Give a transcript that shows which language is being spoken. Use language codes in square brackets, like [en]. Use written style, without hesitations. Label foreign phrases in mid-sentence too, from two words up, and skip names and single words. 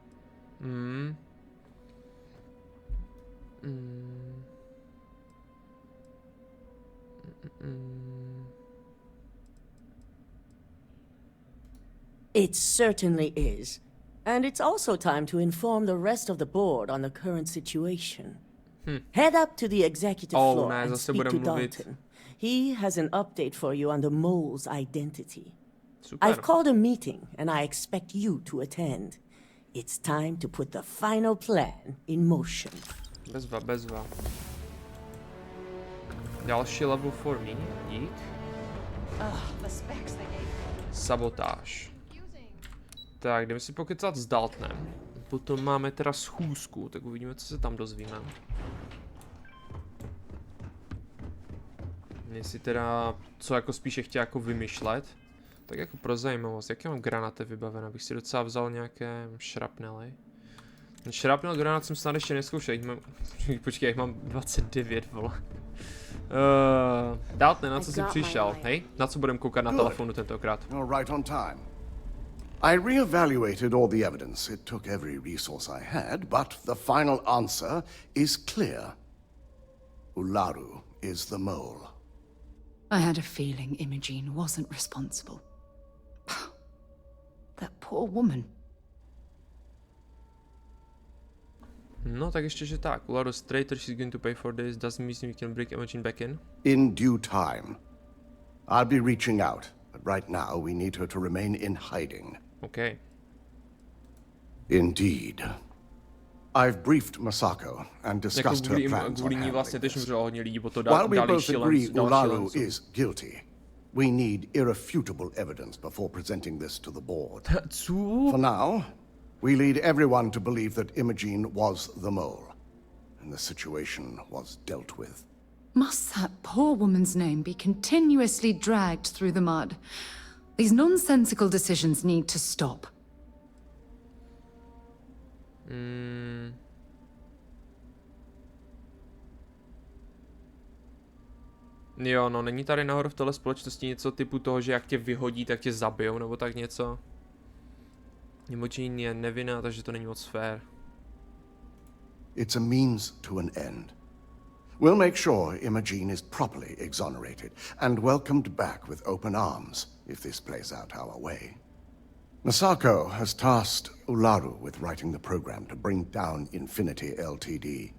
[en] It certainly is. And it's also time to inform the rest of the board on the current situation. Head up to the executive floor [cs] ne, [en] and [cs] zase [en] speak [cs] budem to mluvit. Dalton. He has an update for you on the mole's identity. Super. [en] I've called a meeting and I expect you to attend. It's time to put the final plan in motion. [cs] Bezva. Další level [en] for me, [cs] dík. Sabotáž. Tak, jdeme si pokecat s Daltonem. Potom máme teda schůzku, tak uvidíme, co se tam dozvíme. Jestli teda, co jako spíše chtěl jako vymyšlet, tak jako pro zajímavost, jaké mám granáty vybavené, abych si docela vzal nějaké šrapnely. Šrapnel granát jsem snad ještě neskoušel, počkej, jak mám 29, vole. Dalton, na co jsi přišel, hej? Na co budem koukat na telefonu tentokrát? [en] Right on time. I re-evaluated all the evidence. It took every resource I had, but the final answer is clear. Ularu is the mole. I had a feeling Imogen wasn't responsible. That poor woman. [cs] No, tak ještě, že tak. [en] Ularu's traitor, she's going to pay for this. Doesn't mean we can bring Imogen back in. In due time. I'll be reaching out, but right now we need her to remain in hiding. Okay. Indeed. I've briefed Masako and discussed her plans on handling this. While we both agree Ularu is guilty, we need irrefutable evidence before presenting this to the board. For now, we lead everyone to believe that Imogen was the mole, and the situation was dealt with. Must that poor woman's name be continuously dragged through the mud? These nonsensical decisions need to stop. [cs] Jo, no není tady nahoru v téhle společnosti něco typu toho, že jak tě vyhodí, tak tě zabijou, nebo tak něco. Imogen je nevinná, takže to není moc fair. [en] It's a means to an end. We'll make sure Imogen is properly exonerated and welcomed back with open arms if this plays out our way. Masako has tasked Ularu with writing the program to bring down Infinity Ltd.